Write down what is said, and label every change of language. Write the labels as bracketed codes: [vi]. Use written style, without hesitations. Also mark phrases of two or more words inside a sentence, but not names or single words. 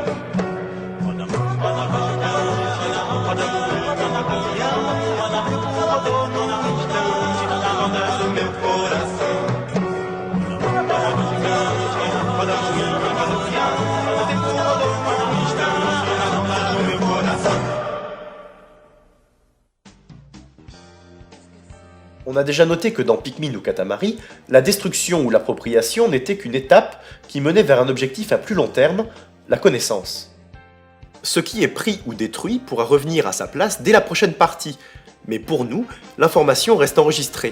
[pt] Roda moinho, roda peão, o tempo rodou num instante, do meu coração. Roda moinho, roda peão, o tempo rodou num instante, do meu coração. [fr] On a déjà noté que dans Pikmin ou Katamari, la destruction ou l'appropriation n'était qu'une étape qui menait vers un objectif à plus long terme, la connaissance. Ce qui est pris ou détruit pourra revenir à sa place dès la prochaine partie, mais pour nous, l'information reste enregistrée.